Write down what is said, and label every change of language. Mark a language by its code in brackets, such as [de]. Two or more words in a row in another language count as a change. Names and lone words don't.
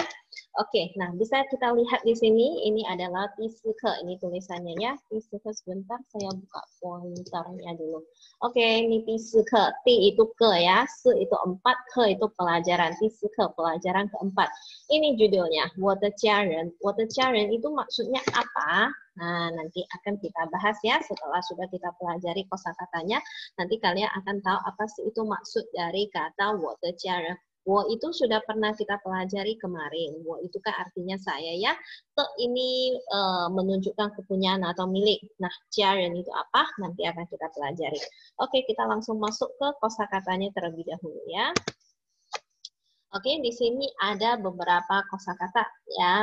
[id] Oke, nah bisa kita lihat di sini, ini adalah Tisuke, ini tulisannya ya. Tisuke sebentar, saya buka pointernya dulu. Oke, ini Tisuke, T itu ke ya, se itu 4, ke itu pelajaran, Tisuke pelajaran keempat. Ini judulnya, [zh] 我的家人. 我的家人 [id] itu maksudnya apa? Nah, nanti akan kita bahas ya setelah sudah kita pelajari kosakatanya. Nanti kalian akan tahu apa sih itu maksud dari kata [zh] 我的家人. [id] Wo itu sudah pernah kita pelajari kemarin. Wo itu kan artinya saya ya. Te ini menunjukkan kepunyaan atau milik. Nah, jiaren itu apa? Nanti akan kita pelajari. Oke, kita langsung masuk ke kosakatanya terlebih dahulu ya. Oke, di sini ada beberapa kosakata ya.